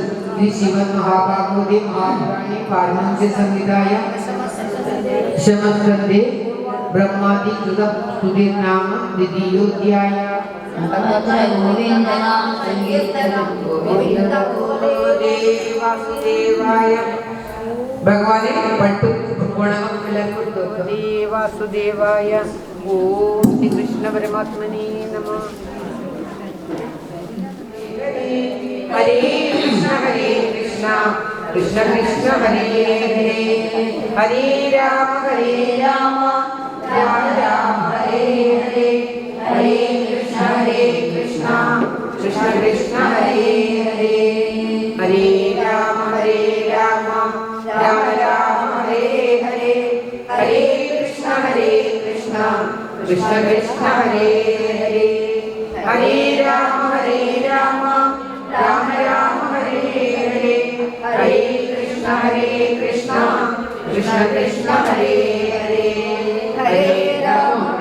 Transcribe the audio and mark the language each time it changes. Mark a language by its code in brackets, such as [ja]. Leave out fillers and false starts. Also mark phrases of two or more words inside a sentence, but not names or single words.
[sa] ശ്രീമദ് മഹാഭാഗവതേ മഹാപുരാണേ പാരമഹംസ്യ സംഹിതായ ശമസ്കന്ധേ ബ്രഹ്മാദികൃത സ്തുതിർനാമ ദ്വിതീയോധ്യായ. ഗോവിന്ദനാമ സങ്കീർത്തനം ഗോവിന്ദ ഗോവിന്ദ. വാസുദേവായ. [ml] ഭഗവാനെ പട്ടു ഗുണകം എല്ലാവർക്കും കൊടുത്തു. [sa] വാസുദേവായ. ഓം ശ്രീ കൃഷ്ണ പരമാത്മനേ നമഃ. ഹരേ കൃഷ്ണ കൃഷ്ണ കൃഷ്ണ ഹരേ ഹരേ, ഹരേ രാമ രാമ രാമ ഹരേ ഹരേ, ഹരേ കൃഷ്ണ കൃഷ്ണ കൃഷ്ണ ഹരേ ഹരേ, ഹരേ രാമ രാമ രാമ ഹരേ ഹരേ, ഹരേ കൃഷ്ണ കൃഷ്ണ കൃഷ്ണ ഹരേ ഹരേ, ഹരേ രാമ രാമ രാമ ഹരേ ഹരേ, ഹരേ കൃഷ്ണ കൃഷ്ണ കൃഷ്ണ ഹരേ ഹരേ, ഹരേ രാമ